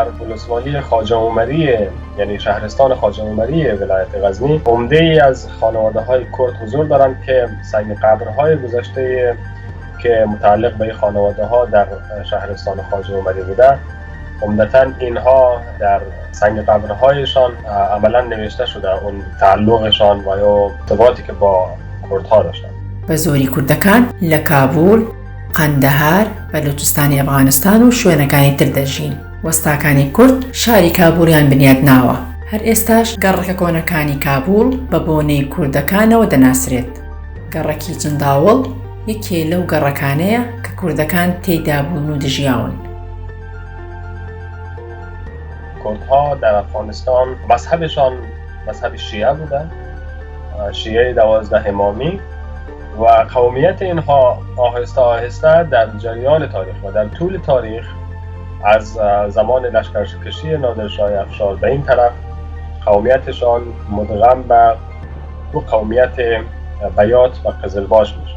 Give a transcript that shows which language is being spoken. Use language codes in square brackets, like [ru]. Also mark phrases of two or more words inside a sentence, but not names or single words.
[fa] ولسوالی خواجه عمری یعنی شهرستان خواجه عمری ولایت غزنی عمده ای از خانواده‌های کرد حضور دارند که سنگ قبرهای گذشته که متعلق به این خانواده‌ها در شهرستان خواجه عمری بوده، عمدتاً اینها در سنگ قبرهایشان عملاً نوشته شده اون تعلقشان و یا ارتباطی که با کردها داشتند. [ckb] بە زۆری کوردەکان لە کابول، قەندەهار، بەلوچستانی ئەفغانستان و شوێنەکانی تر دەژین. وەستاکانی کورد شاری کابولیان بنیاد ناوە. هەر ئێستاش گەڕەکە کۆنەکانی کابول بە بۆنەی کوردەکانەوە دەناسرێت. گەڕەکی چنداوڵ یەکێ لەو گەڕەکانەیە کە کوردەکان تێیدا بوون و دژیاون. [fa] کردها در افغانستان مذهبشان مذهب شیعه بودند، شیعه 12 امامی، و قومیت اینها آهسته آهسته در جریان تاریخ و در طول تاریخ از زمان لشکرکشی نادرشاه افشار به این طرف قومیتشان مدغم به قومیت بیات و قزلباش میشه.